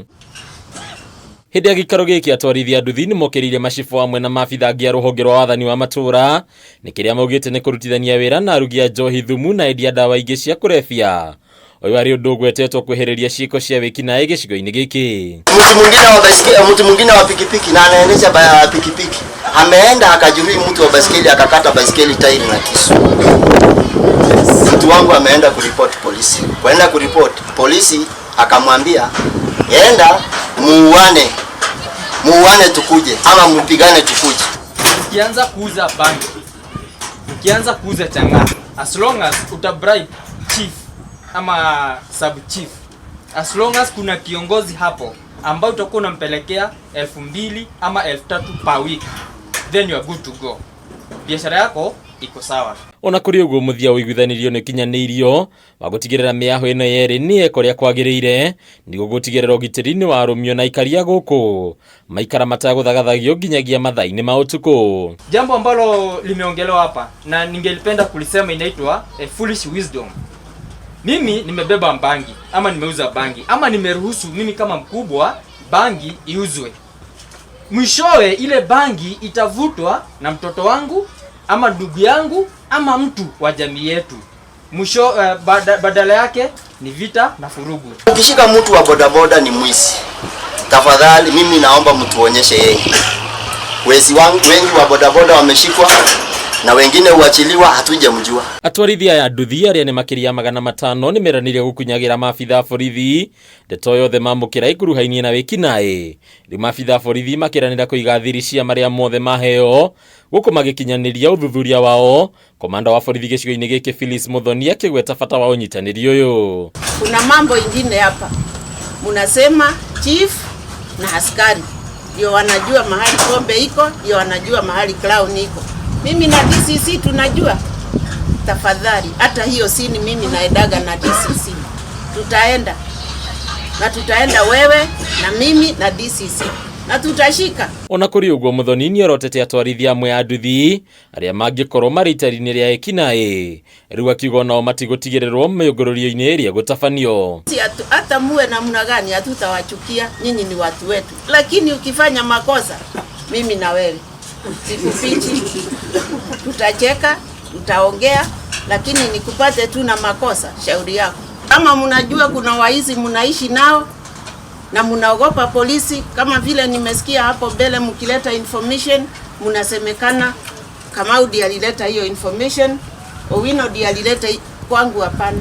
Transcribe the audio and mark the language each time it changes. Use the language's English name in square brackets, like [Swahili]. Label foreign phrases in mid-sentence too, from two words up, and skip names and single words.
[Kikuyu] Hĩndĩ ya gĩikaro gĩkĩ atwarithia a nduthi nĩ mokĩrĩire macibũ hamwe na maabitha angĩ a rũhonge rwa wathani wa matũũra nĩ kĩrĩa maugĩte nĩ kũrutithania wĩra na arugi a njohi thumu na endia ndawa ingĩ cia kũrebia. Ũyũ arĩ ũndũ ũgwetetwo kwehereria ciĩko cia wĩkinaĩ gĩcigo-inĩ gĩkĩ. [Swahili] Mtu mwingine wa pikipiki na anaendesha pikipiki ameenda akajeruhi mtu wa baiskeli akakata baiskeli tairi na kisu. Mtu wangu ameenda kuripoti polisi. Kwenda kuripoti polisi akamwambia enda muane tukuje ama mpigane tukuje. Ukianza kuuza bangi, ukianza kuuza chang'aa, [English] as long as [Swahili] utabribe chief ama sub chief, [English] as long as [Swahili] kuna kiongozi hapo ambao utakuwa unampelekea 2,000 ama 3,000 [English] per week, then you are good to go. [Swahili] Biashara yako iko sawa. [Kikuyu] Ona kũrĩ ũguo mũthia ũiguithanirio nĩ kinyanĩirio wa gũtigĩrĩra mĩaho ĩno yerĩ nĩ ĩkorĩa kwagĩrĩire nĩguo gũtigĩrĩra ũgitĩri nĩ warũmio na ikaria gũkũ maikara matagũthagathagio nginyagia mathaa-inĩ ma ũtukũ. [Swahili] Jambo ambalo limeongelewa hapa na ningelipenda kulisema inaitwa [English] foolish wisdom. [Swahili] Mimi nimebeba bangi ama nimeuza bangi ama nimeruhusu mimi kama mkubwa bangi iuzwe. Mwishowe ile bangi itavutwa na mtoto wangu ama ndugu yangu ama mtu wa jamii yetu. Mwisho badala yake ni vita na furugu. Ukishika mtu wa bodaboda ni mwizi, tafadhali mimi naomba mtuonyeshe yeye. Wezi wengi wa bodaboda wameshikwa na wengine uachiliwa hatujamjua. [Kikuyu] Atwarithia a nduthi arĩa nĩ makĩria 500 nĩ meranire gũkunyagira maabitha borithi ndeto yothe mamũkĩra ikuruhainie na wĩkinaĩ. Rĩu maabitha borithi makĩranĩra kũiga thiri cia marĩa mothe maheo gũkũ magĩkinyanĩria ũthuthuria wao. Komanda wa borithi gĩcigo-inĩ gĩkĩ Phyllis Muthoni akĩgweta bata wa ũnyitanĩri ũyũ. [Swahili] Kuna mambo ingine hapa munasema chief na askari ndio wanajua mahali pombe iko, ndio wanajua mahali clown iko. Mimi na DCC tunajua. Tafadhali hata hiyo sini mimi naedaga na DCC. Tutaenda wewe na mimi na DCC na tutashika. [Kikuyu] Ona kũrĩ ũguo Muthoni nĩ orotete atwarithia amwe a nduthi arĩa mangĩkorwo marĩ itari-inĩ rĩa ekinaĩ. Rĩu akiuga nao matigũtigĩrĩrwo mĩũngũrũrio-inĩ ĩrĩa gũtabanio. [Swahili] Hata muwe namna gani hatutawachukia, nyinyi ni watu wetu. Lakini ukifanya makosa mimi na wewe sikufichi, tutacheka, tutaongea, lakini nikupate tu na makosa, shauri yako. Kama mnajua kuna waizi mnaishi nao na mnaogopa polisi, kama vile nimesikia hapo mbele mkileta information, mnasemekana Kamau ndiye alileta hiyo information, Owino ndiye alileta kwangu, hapana.